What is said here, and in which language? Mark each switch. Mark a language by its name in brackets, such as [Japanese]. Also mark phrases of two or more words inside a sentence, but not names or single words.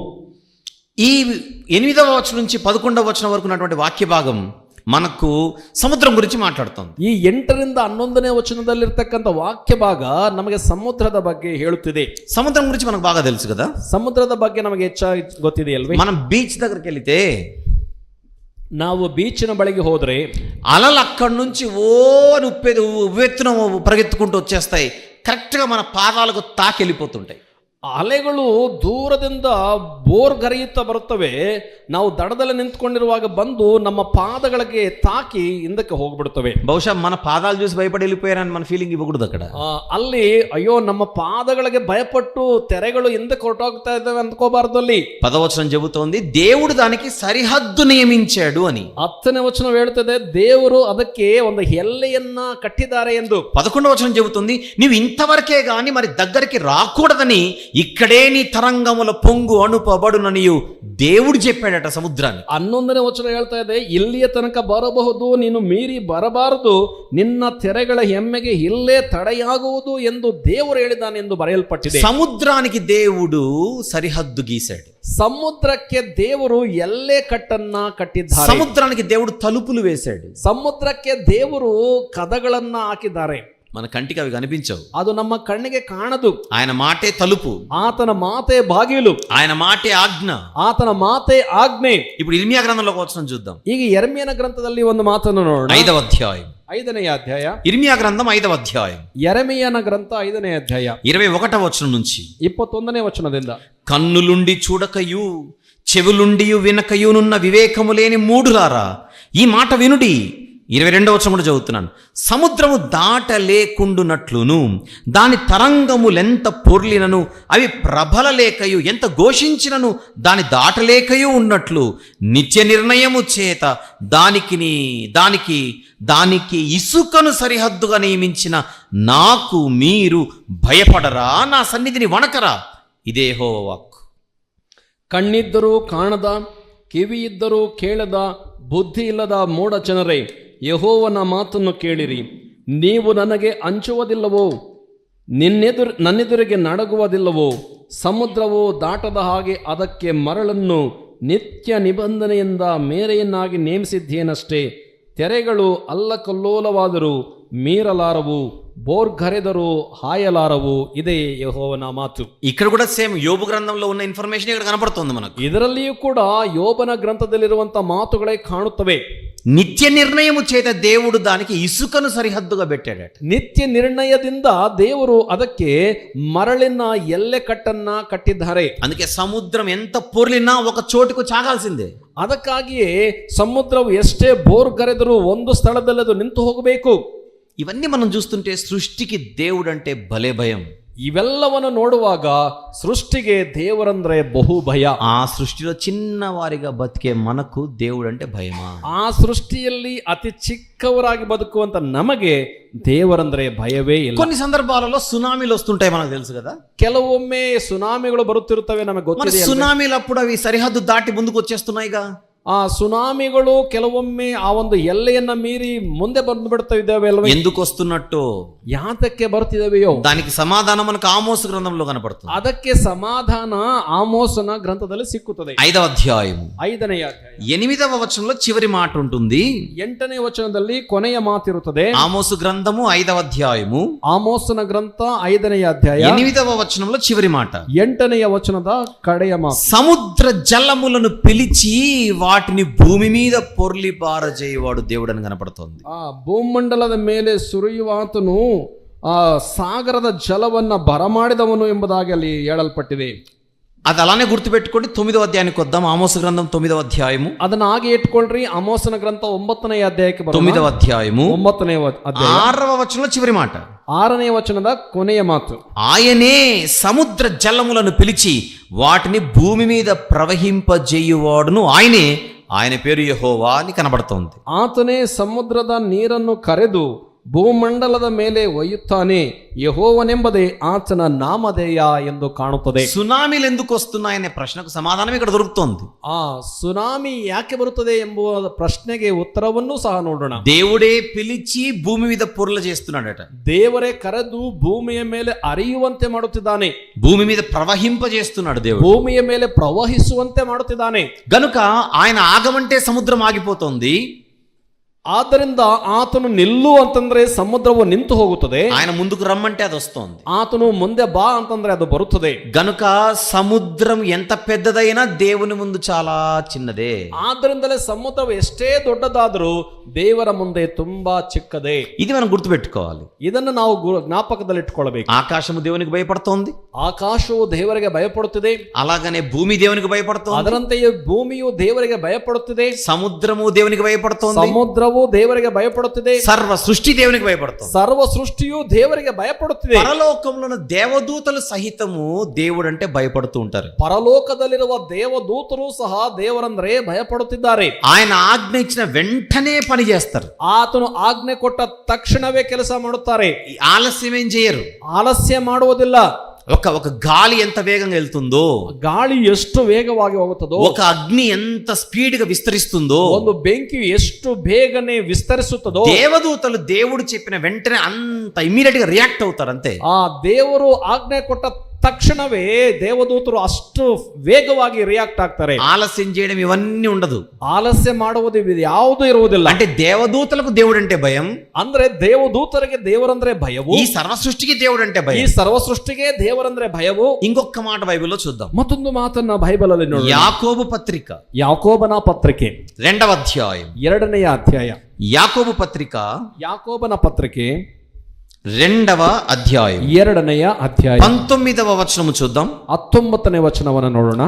[Telugu] ఈ 8వ వచనం నుంచి 11వ వచనం వరకు ఉన్నటువంటి వాక్య భాగం మనకు సముద్రం గురించి మాట్లాడుతుంది. [Kannada] ಈ 8ರಿಂದ 11ನೇ ವಚನದಲ್ಲಿರ್ತಕ್ಕಂಥ ವಾಕ್ಯ ಭಾಗ ನಮಗೆ ಸಮುದ್ರದ ಬಗ್ಗೆ ಹೇಳುತ್ತಿದೆ. [Telugu] సముద్రం గురించి మనకు బాగా తెలుసు కదా. [Kannada] ಸಮುದ್ರದ ಬಗ್ಗೆ ನಮಗೆ ಹೆಚ್ಚಾಗಿ ಗೊತ್ತಿದೆ ಅಲ್ವೇ? [Telugu] మనం బీచ్ దగ్గరికి వెళితే, [Kannada] ನಾವು ಬೀಚಿನ ಬಳಿಗೆ ಹೋದ್ರೆ [Telugu] అలలు అక్కడి నుంచి అని ఉవ్వెత్తున పరిగెత్తుకుంటూ వచ్చేస్తాయి. కరెక్ట్గా మన పాదాలకు తాకి వెళ్ళిపోతుంటాయి. [Kannada] ಅಲೆಗಳು ದೂರದಿಂದ ಬೋರ್ಗರೆಯುತ್ತಾ ಬರುತ್ತವೆ. ನಾವು ದಡದಲ್ಲಿ ನಿಂತ್ಕೊಂಡಿರುವಾಗ ಬಂದು ನಮ್ಮ ಪಾದಗಳಿಗೆ ತಾಕಿ ಹಿಂದಕ್ಕೆ ಹೋಗ್ಬಿಡ್ತವೆ. [Telugu] బహుశా మన పాదాలు చూసి భయపడి వెళ్ళిపోయారని మన ఫీలింగ్ ఇవ్వకూడదు అక్కడ. [Kannada] ಅಲ್ಲಿ ಅಯ್ಯೋ ನಮ್ಮ ಪಾದಗಳಿಗೆ ಭಯಪಟ್ಟು ತೆರೆಗಳು ಹಿಂದಕ್ಕೆ ಹೊರಟೋಗ್ತಾ ಇದ್ದಾವೆ ಅಂದ್ಕೋಬಾರ್ದು. ಅಲ್ಲಿ [Telugu] 10వ వచనం చెబుతోంది దేవుడు దానికి సరిహద్దు నియమించాడు అని. [Kannada] 10ನೇ ವಚನ ಹೇಳ್ತದೆ ದೇವರು ಅದಕ್ಕೆ ಒಂದು ಎಲ್ಲೆಯನ್ನ ಕಟ್ಟಿದ್ದಾರೆ ಎಂದು. [Telugu] 11వ వచనం చెబుతుంది నీవు ఇంతవరకే గాని మరి దగ్గరికి రాకూడదని ఇక్కడే నీ తరంగముల పొంగు అణుపబడుననియు దేవుడు చెప్పాడట సముద్రాన్ని. [Kannada] 11ನೇ ವಚನ ಹೇಳ್ತಾ ಇದೆ, ಇಲ್ಲಿಯ ತನಕ ಬರಬಹುದು, ನೀನು ಮೀರಿ ಬರಬಾರದು, ನಿನ್ನ ತೆರೆಗಳ ಹೆಮ್ಮೆಗೆ ಇಲ್ಲೇ ತಡೆಯಾಗುವುದು ಎಂದು ದೇವರು ಹೇಳಿದ್ದಾನೆ ಎಂದು ಬರೆಯಲ್ಪಟ್ಟಿದೆ. [Telugu] సముద్రానికి దేవుడు సరిహద్దు గీశాడు. [Kannada] ಸಮುದ್ರಕ್ಕೆ ದೇವರು ಎಲ್ಲೇ ಕಟ್ಟನ್ನ ಕಟ್ಟಿದ್ದಾರೆ. [Telugu] సముద్రానికి దేవుడు తలుపులు వేశాడు. [Kannada] ಸಮುದ್ರಕ್ಕೆ ದೇವರು ಕದಗಳನ್ನ ಹಾಕಿದ್ದಾರೆ. [Telugu] మన కంటికి అవి కనిపించవు, [Kannada] ಅದು ನಮ್ಮ ಕಣ್ಣಿಗೆ ಕಾಣದು. [Telugu] ఆయన మాటే తలుపు, [Kannada] ಆತನ ಮಾತೆ ಬಾಗಿಲು, [Telugu] ఆయన మాటే ఆజ్ఞ, [Kannada] ಆತನ ಮಾತೆ ಆಜ್ಞೆ. [Telugu] ఇప్పుడు ఇర్మియా గ్రంథంలోకి వచనం చూద్దాం. [Kannada] ಈಗ ಯೆರೆಮೀಯನ ಗ್ರಂಥದಲ್ಲಿ ಒಂದು ಮಾತನ್ನು ನೋಡೋಣ. [Telugu] 5వ అధ్యాయం [Kannada] 5ನೇ ಅಧ್ಯಾಯ [Telugu] ఇర్మియా గ్రంథం 5వ అధ్యాయం [Kannada] ಯೆರೆಮೀಯನ ಗ್ರಂಥ 5ನೇ ಅಧ್ಯಾಯ [Telugu] 21వ వచనం నుంచి [Kannada] 21ನೇ ವಚನದಿಂದ, [Telugu] కన్నులుండి చూడకయు చెవులుండి వినకయునున్న వివేకము లేని మూఢులారా, ఈ మాట వినుడి. 22వ వచనం కూడా చదువుతున్నాను. సముద్రము దాటలేకుండునట్లును దాని తరంగములెంత పొర్లినను అవి ప్రబలలేకయు ఎంత ఘోషించినను దాని దాటలేకయు ఉన్నట్లు నిత్య నిర్ణయము చేత దానికి ఇసుకను సరిహద్దుగా నియమించిన నాకు మీరు భయపడరా, నా సన్నిధిని వణకరా? ఇదే యెహోవా వాక్కు. [Kannada] ಕಣ್ಣಿದ್ದರೂ ಕಾಣದ, ಕಿವಿಯಿದ್ದರೂ ಕೇಳದ, ಬುದ್ಧಿ ಇಲ್ಲದ ಮೂಢ ಜನರೇ, ಯೆಹೋವನ ಮಾತನ್ನು ಕೇಳಿರಿ. ನೀವು ನನಗೆ ಹಂಚುವುದಿಲ್ಲವೋ, ನನ್ನೆದುರಿಗೆ ನಡಗುವುದಿಲ್ಲವೋ? ಸಮುದ್ರವು ದಾಟದ ಹಾಗೆ ಅದಕ್ಕೆ ಮರಳನ್ನು ನಿತ್ಯ ನಿಬಂಧನೆಯಿಂದ ಮೇರೆಯನ್ನಾಗಿ ನೇಮಿಸಿದ್ದೇನಷ್ಟೇ. ತೆರೆಗಳು ಅಲ್ಲಕಲ್ಲೋಲವಾದರೂ ಮೀರಲಾರವು, ಬೋರ್ಗರೆದರೂ ಹಾಯಲಾರವು. ಇದೇ ಯೆಹೋವನ ಮಾತು. [Telugu] ఇక్కడ కూడా సేమ్ యోబు గ్రంథంలో ఉన్న ఇన్ఫర్మేషన్ ఇక్కడ కనపడుతుంది మనకు. [Kannada] ಇದರಲ್ಲಿಯೂ ಕೂಡ ಯೋಬನ ಗ್ರಂಥದಲ್ಲಿರುವಂತಹ ಮಾತುಗಳೇ ಕಾಣುತ್ತವೆ. [Telugu] నిత్య నిర్ణయము చేత దేవుడు దానికి ఇసుకను సరిహద్దుగా పెట్టాడట. [Kannada] ನಿತ್ಯ ನಿರ್ಣಯದಿಂದ ದೇವರು ಅದಕ್ಕೆ ಮರಳಿನ ಎಲ್ಲೆ ಕಟ್ಟನ್ನ ಕಟ್ಟಿದ್ದಾರೆ. [Telugu] అందుకే సముద్రం ఎంత పొర్లినా ఒక చోటుకు చాగాల్సిందే. [Kannada] ಅದಕ್ಕಾಗಿಯೇ ಸಮುದ್ರವು ಎಷ್ಟೇ ಬೋರ್ಗರೆದರೂ ಒಂದು ಸ್ಥಳದಲ್ಲಿ ಅದು ನಿಂತು ಹೋಗಬೇಕು. [Telugu] ఇవన్నీ మనం చూస్తుంటే సృష్టికి దేవుడు అంటే భలే భయం. [Kannada] ಇವೆಲ್ಲವನ್ನು ನೋಡುವಾಗ ಸೃಷ್ಟಿಗೆ ದೇವರಂದ್ರೆ ಬಹು ಭಯ. [Telugu] ఆ సృష్టిలో చిన్నవారిగా బతికే మనకు దేవుడు అంటే భయమా? [Kannada] ಆ ಸೃಷ್ಟಿಯಲ್ಲಿ ಅತಿ ಚಿಕ್ಕವರಾಗಿ ಬದುಕುವಂತ ನಮಗೆ ದೇವರಂದ್ರೆ ಭಯವೇ ಇಲ್ಲ. [Telugu] కొన్ని సందర్భాలలో సునామీలు వస్తుంటాయి, మనకు తెలుసు కదా. [Kannada] ಕೆಲವೊಮ್ಮೆ ಸುನಾಮಿಗಳು ಬರುತ್ತಿರುತ್ತವೆ, ನಮಗೆ ಗೊತ್ತಿದೆ. [Telugu] సునామీలు అప్పుడు అవి సరిహద్దు దాటి ముందుకు వచ్చేస్తున్నాయిగా. [Kannada] ಆ ಸುನಾಮಿಗಳು ಕೆಲವೊಮ್ಮೆ ಆ ಒಂದು ಎಲ್ಲೆಯನ್ನ ಮೀರಿ ಮುಂದೆ ಬಂದು ಬಿಡ್ತಾ ಇದ್ದಾವೆ ಅಲ್ವಾ? [Telugu] ఎందుకు వస్తున్నట్టు, [Kannada] ಯಾತಕ್ಕೆ ಬರ್ತಿದಾವೆಯೋ [Telugu] దానికి సమాధానం మనకు ఆమోసు గ్రంథంలో కనపడుతుంది. [Kannada] ಅದಕ್ಕೆ ಸಮಾಧಾನ ಆಮೋಸನ ಗ್ರಂಥದಲ್ಲಿ ಸಿಕ್ಕುತ್ತದೆ. [Telugu] 5వ అధ్యాయము [Kannada] 5ನೇ ಅಧ್ಯಾಯ [Telugu] 8వ వచనంలో చివరి మాట ఉంటుంది. [Kannada] 8ನೇ ವಚನದಲ್ಲಿ ಕೊನೆಯ ಮಾತಿರುತ್ತದೆ. [Telugu] ఆమోసు గ్రంథము 5వ అధ్యాయము [Kannada] ಆಮೋಸನ ಗ್ರಂಥ 5ನೇ ಅಧ್ಯಾಯ [Telugu] 8వ వచనంలో చివరి మాట, [Kannada] 8ನೇ ವಚನದ ಕಡೆಯ ಮಾತು. [Telugu] సముద్ర జలములను పిలిచి వాటిని భూమి మీద పొర్లి పారజేయవాడు దేవుడు అని కనపడుతోంది. [Kannada] ಆ ಭೂಮಂಡಲದ ಮೇಲೆ ಸುರಿಯುವಾತನು ಆ ಸಾಗರದ ಜಲವನ್ನ ಬರಮಾಡಿದವನು ಎಂಬುದಾಗಿ ಅಲ್ಲಿ ಹೇಳಲ್ಪಟ್ಟಿದೆ. [Telugu] అది అలానే గుర్తుపెట్టుకోండి. 9వ అధ్యాయానికి వద్దాం. ఆమోసు గ్రంథం 9వ అధ్యాయము. [Kannada] ಅದನ್ನ ಹಾಗೆ ಇಟ್ಕೊಳ್ರಿ. ಆಮೋಸನ ಗ್ರಂಥ 9ನೇ ಅಧ್ಯಾಯಕ್ಕೆ [Telugu] 9వ అధ్యాయము [Kannada] 9ನೇ ಅಧ್ಯಾಯ [Telugu] 6వ వచనంలో చివరి మాట, [Kannada] 6ನೇ ವಚನದ ಕೊನೆಯ ಮಾತು. [Telugu] ఆయనే సముద్ర జలములను పిలిచి వాటిని భూమి మీద ప్రవహింపజేయువాడును ఆయనే, ఆయన పేరు యెహోవా అని కనబడుతోంది. [Kannada] ಆತನೇ ಸಮುದ್ರದ ನೀರನ್ನು ಕರೆದು ಭೂಮಂಡಲದ ಮೇಲೆ ಒಯ್ಯುತ್ತಾನೆ, ಯೆಹೋವನೆಂಬುದೇ ಆತನ ನಾಮಧೇಯ ಎಂದು ಕಾಣುತ್ತದೆ. [Telugu] సునామీలు ఎందుకు వస్తున్నాయనే ప్రశ్నకు సమాధానం ఇక్కడ దొరుకుతోంది. [Kannada] ಆ ಸುನಾಮಿ ಯಾಕೆ ಬರುತ್ತದೆ ಎಂಬುವ ಪ್ರಶ್ನೆಗೆ ಉತ್ತರವನ್ನು ಸಹ ನೋಡೋಣ. [Telugu] దేవుడే పిలిచి భూమి మీద పొరల చేస్తున్నాడట. [Kannada] ದೇವರೇ ಕರೆದು ಭೂಮಿಯ ಮೇಲೆ ಹರಿಯುವಂತೆ ಮಾಡುತ್ತಿದ್ದಾನೆ. [Telugu] భూమి మీద ప్రవహింపజేస్తున్నాడు దేవుడు. [Kannada] ಭೂಮಿಯ ಮೇಲೆ ಪ್ರವಹಿಸುವಂತೆ ಮಾಡುತ್ತಿದ್ದಾನೆ. [Telugu] గనుక ఆయన ఆగమంటే సముద్రం ఆగిపోతుంది. [Kannada] ಆದ್ದರಿಂದ ಆತನು ನಿಲ್ಲು ಅಂತಂದ್ರೆ ಸಮುದ್ರವು ನಿಂತು ಹೋಗುತ್ತದೆ. [Telugu] ఆయన ముందుకు రమ్మంటే అది వస్తోంది. [Kannada] ಆತನು ಮುಂದೆ ಬಾ ಅಂತಂದ್ರೆ ಅದು ಬರುತ್ತದೆ. [Telugu] గనుక సముద్రం ఎంత పెద్దదైనా దేవుని ముందు చాలా చిన్నదే. [Kannada] ಆದ್ದರಿಂದಲೇ ಸಮುದ್ರವು ಎಷ್ಟೇ ದೊಡ್ಡದಾದರೂ ದೇವರ ಮುಂದೆ ತುಂಬಾ ಚಿಕ್ಕದೇ. [Telugu] ఇది మనం గుర్తుపెట్టుకోవాలి. [Kannada] ಇದನ್ನು ನಾವು ಜ್ಞಾಪಕದಲ್ಲಿ ಇಟ್ಕೊಳ್ಬೇಕು. [Telugu] ఆకాశము దేవునికి భయపడుతోంది, [Kannada] ಆಕಾಶವು ದೇವರಿಗೆ ಭಯಪಡುತ್ತಿದೆ. [Telugu] అలాగనే భూమి దేవునికి భయపడుతోంది, [Kannada] ಅದರಂತೆಯೇ ಭೂಮಿಯು ದೇವರಿಗೆ ಭಯಪಡುತ್ತಿದೆ. [Telugu] సముద్రము దేవునికి భయపడుతోంది, [Kannada] ಸಮುದ್ರವು ದೇವರಿಗೆ ಭಯಪಡುತ್ತಿದೆ. [Telugu] సర్వ సృష్టి దేవునికి భయపడుతోంది. [Kannada] ಸರ್ವ ಸೃಷ್ಟಿಯು ದೇವರಿಗೆ ಭಯಪಡುತ್ತಿದೆ. [Telugu] పరలోకంలో దేవదూతలు సహితము దేవుడు అంటే భయపడుతూ ఉంటారు. [Kannada] ಪರಲೋಕದಲ್ಲಿರುವ ದೇವದೂತರು ಸಹ ದೇವರಂದ್ರೆ ಭಯಪಡುತ್ತಿದ್ದಾರೆ. [Telugu] ఆయన ఆజ్ఞ ఇచ్చిన వెంటనే పని చేస్తారు. [Kannada] ಆತನು ಆಜ್ಞೆ ಕೊಟ್ಟ ತಕ್ಷಣವೇ ಕೆಲಸ ಮಾಡುತ್ತಾರೆ. [Telugu] ఆలస్యం ఏం చేయరు. [Kannada] ಆಲಸ್ಯ ಮಾಡುವುದಿಲ್ಲ. [Telugu] ఒక గాలి ఎంత వేగంగా వెళ్తుందో, [Kannada] ಗಾಳಿ ಎಷ್ಟು ವೇಗವಾಗಿ ಹೋಗುತ್ತದೋ, [Telugu] ఒక అగ్ని ఎంత స్పీడ్ గా విస్తరిస్తుందో, [Kannada] ಒಂದು ಬೆಂಕಿ ಎಷ್ಟು ಬೇಗನೆ ವಿಸ್ತರಿಸುತ್ತದೋ, [Telugu] దేవదూతలు దేవుడు చెప్పిన వెంటనే అంత ఇమ్మీడియట్ గా రియాక్ట్ అవుతారు. అంతే. [Kannada] ಆ ದೇವರು ಆಜ್ಞೆ ಕೊಟ್ಟ ತಕ್ಷಣವೇ ದೇವದೂತರು ಅಷ್ಟು ವೇಗವಾಗಿ ರಿಯಾಕ್ಟ್ ಆಗ್ತಾರೆ. [Telugu] ఆలస్యం చేయడం ఇవన్నీ ఉండదు. [Kannada] ಆಲಸ್ಯ ಮಾಡುವುದು ಯಾವುದು ಇರುವುದಿಲ್ಲ. [Telugu] అంటే దేవదూతలకు దేవుడు అంటే భయం, [Kannada] ಅಂದ್ರೆ ದೇವದೂತರಿಗೆ ದೇವರಂದ್ರೆ ಭಯವು, [Telugu] ఈ సర్వ సృష్టికి దేవుడు అంటే [Kannada] ಈ [Telugu] భయం. [Kannada] ಸರ್ವ ಸೃಷ್ಟಿಗೆ ದೇವರಂದ್ರೆ ಭಯವು. [Telugu] ఇంకొక మాట బైబిల్లో చూద్దాం. [Kannada] ಮತ್ತೊಂದು ಮಾತನ್ನ ಬೈಬಲ್ ಅಲ್ಲಿ ನೋಡಿ. [Telugu] యాకోబు పత్రిక [Kannada] ಯಾಕೋಬನ ಪತ್ರಿಕೆ [Telugu] 2వ అధ్యాయం [Kannada] 2ನೇ ಅಧ್ಯಾಯ. [Telugu] యాకోబు పత్రిక [Kannada] ಯಾಕೋಬನ ಪತ್ರಿಕೆ [Telugu] 2వ అధ్యాయం 2వ అధ్యాయం 19వ వచనము చూద్దాం. [Kannada] 19ನೇ ವಚನವನ್ನು ನೋಡೋಣ.